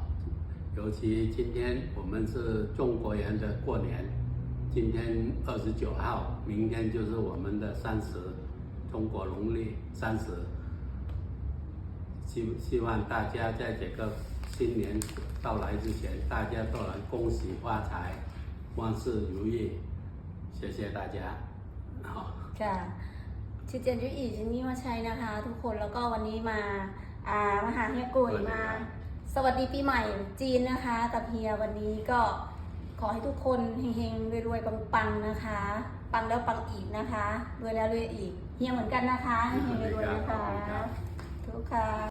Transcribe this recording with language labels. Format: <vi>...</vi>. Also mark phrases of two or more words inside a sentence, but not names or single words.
<zh>尤其今天我们是中国人的过年，今天29号，明天就是我们的30，中国农历30。希望大家在这个新年到来之前，大家都能恭喜发财，万事如意。谢谢大家。好。</zh> <th>ชื่อเจนจุอีจินนี่ว่าใช่นะคะทุกคนแล้วก็วันนี้มามาหาเฮียกุยมาสวัสดีปีใหม่จีนนะคะกับเฮียวันนี้ก็ขอให้ทุกคนเฮงๆรวยๆปังๆนะคะปังแล้วปังอีกนะคะรวยแล้วรวยอีกเฮียเหมือนกันนะคะเฮงๆรวยๆนะคะทุกค่ะ</th>